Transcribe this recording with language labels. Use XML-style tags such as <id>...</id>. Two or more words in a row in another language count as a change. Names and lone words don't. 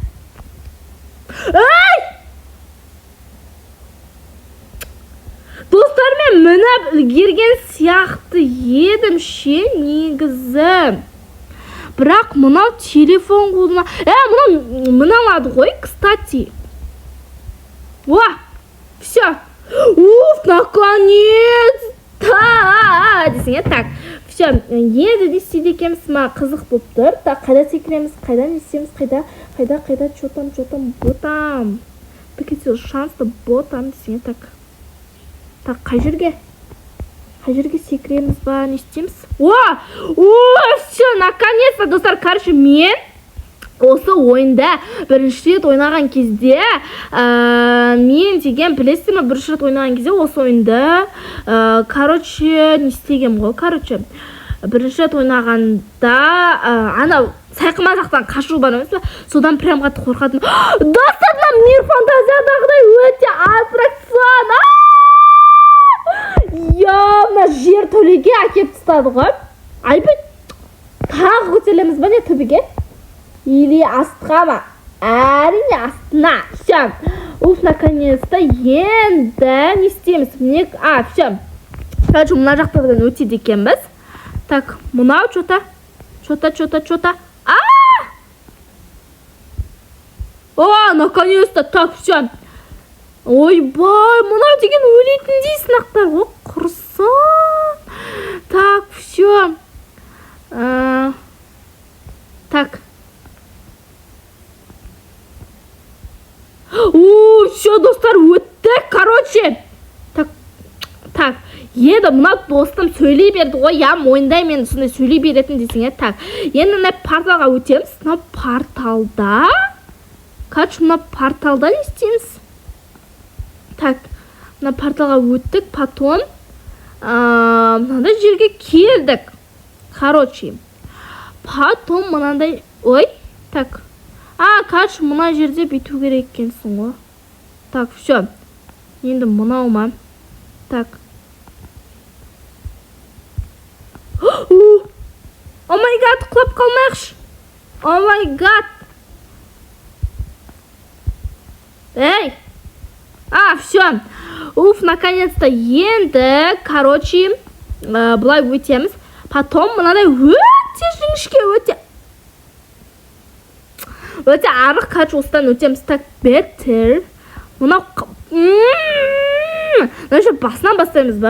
<kk>Достар, мен мініп үлгерген сияқты едім ше, негізі. Бірақ мынау телефон қолына... Мыналады ғой,</kk> <ru>кстати. Все. Наконец-то!</ru> <kk>Десең, так. Все, енді не істейді екенбіз, қызық болып тұр. Так, қайда секіреміз, қайда не істейміз, қайда, чотам, ботам. Бекетел шансты ботам, десең, так. Так, қай жерге секіреміз ба, не істейміз?</kk> <ru>Все, наконец-то,</ru> <kk>достар, короче, мен осы ойында бірінші рет ойнаған кезде, мен деген білесің ме, бірінші рет ойнаған кезде осы ойында, короче, не істегем ғой, короче, бірінші рет ойнағанда, анау сайқымазақтан қашу бар емес пе, содан прям қатты қорқадым. Достар, мир фантазиядағыдай өте аттракцион. Мына жер төлеге әкеп тастады ғой. Тағы көтерілеміз ба не төбеге? Или астыға ма? Әрине астына.</kk> <ru>Все.</ru> <kk>Наконец-то енді не істейміз? Все. Короче, мына жақтардан өтеді екенбіз.</kk> <ru>Так, мынау что-то. О, наконец-то. Так, все.</ru> <kk>Ойбай, мынау деген өлетіндей сынақтар. О, құрсын.</kk> <ru>Так, все. Так. О, все,</ru> <kk>достар, өттік. Короче.</kk> <ru>Так.</ru> <kk>Енді мына достым сөйлей берді ғой, я мойындай мен сондай сөйлей беретін десең. Так, енді мына порталға өтеміз. Мына порталда. Короче, мына порталда не істейміз? Так, мына порталға өттік, потом мынандай жерге келдік. Короче, потом мынандай, ой, так. Короче, мына жерде бүйту керек екенсің ғой.</kk> <ru>Так, все.</ru> <kk>Енді мынау ма? Так.</kk> <en>Oh my god,</en> <kk>құлап қалмайықшы.</kk> <en>Oh my god. Эй.</en> <ru>Все. Наконец-то</ru> <kk>енді, короче, бұлай өтеміз. Потом мынадай өте жіңішке, өте арық, короче, осыдан өтеміз.</kk> <ru>Так, better.</ru> <kk>Мынау Значит, басынан бастаймыз ба?</kk>